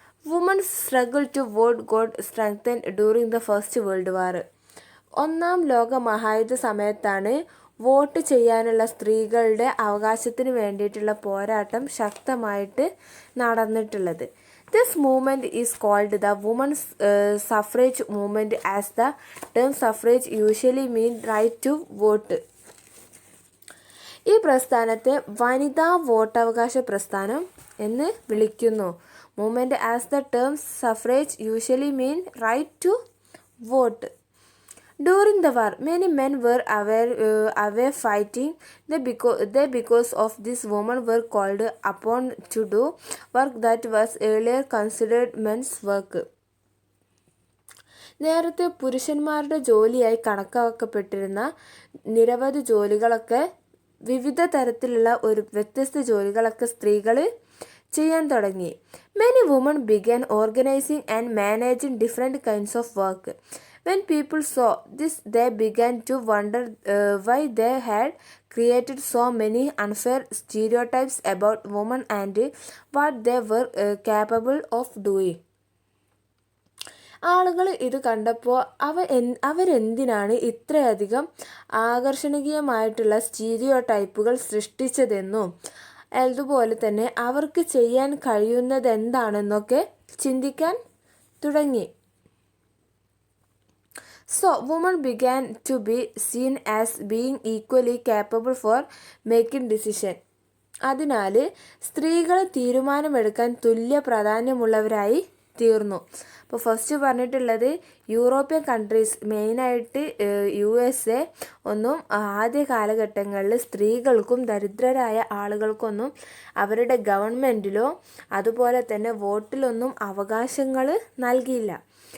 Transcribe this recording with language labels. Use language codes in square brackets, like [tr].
[en] Women's struggle to vote got strengthen during the first world war. [ml] ഒന്നാം ലോക മഹായുദ്ധ സമയത്താണ് vote ചെയ്യാനുള്ള സ്ത്രീകളുടെ അവകാശത്തിന് വേണ്ടിയിട്ടുള്ള പോരാട്ടം ശക്തമായിട്ട് നടന്നിട്ടുള്ളത്. [en] This movement is called the women's suffrage movement, as the term suffrage usually means right to vote. [ml] ഈ പ്രസ്ഥാനത്തെ വനിതാ വോട്ടവകാശ പ്രസ്ഥാനം എന്ന് വിളിക്കുന്നു. [en] Movement as the term suffrage usually mean right to vote. During the war, many men were away fighting. Because of this, women were called upon to do work that was earlier considered men's work. [ml] നേരത്തെ പുരുഷന്മാരുടെ ജോലിയായി കണക്കാക്കപ്പെട്ടിരുന്ന നിരവധി ജോലികളൊക്കെ, വിവിധ തരത്തിലുള്ള വ്യത്യസ്ത ജോലികളൊക്കെ സ്ത്രീകൾ ചെയ്യാൻ തുടങ്ങി. [en] Many women began organizing and managing different kinds of work. When people saw this, they began to wonder why they had created so many unfair stereotypes about women and what they were capable of doing. [ml] ആളുകൾ ഇത് കണ്ടപ്പോൾ അവരെന്തിനാണ് ഇത്രയധികം ആകർഷണീയമായിട്ടുള്ള stereo ടൈപ്പുകൾ സൃഷ്ടിച്ചതെന്നും അതുപോലെ തന്നെ അവർക്ക് ചെയ്യാൻ കഴിയുന്നത് എന്താണെന്നൊക്കെ ചിന്തിക്കാൻ തുടങ്ങി. [en] So, women began to be seen as being equally capable for making decision. [ml] അതിനാൽ സ്ത്രീകൾ തീരുമാനമെടുക്കാൻ തുല്യ പ്രാധാന്യമുള്ളവരായി തീർന്നു. അപ്പോൾ ഫസ്റ്റ് പറഞ്ഞിട്ടുള്ളത് യൂറോപ്യൻ കൺട്രീസ്, മെയിനായിട്ട് USA ഒന്നും ആദ്യ കാലഘട്ടങ്ങളിൽ സ്ത്രീകൾക്കും ദരിദ്രരായ ആളുകൾക്കൊന്നും അവരുടെ ഗവൺമെൻറ്റിലോ അതുപോലെ തന്നെ വോട്ടിലൊന്നും അവകാശങ്ങൾ നൽകിയില്ല.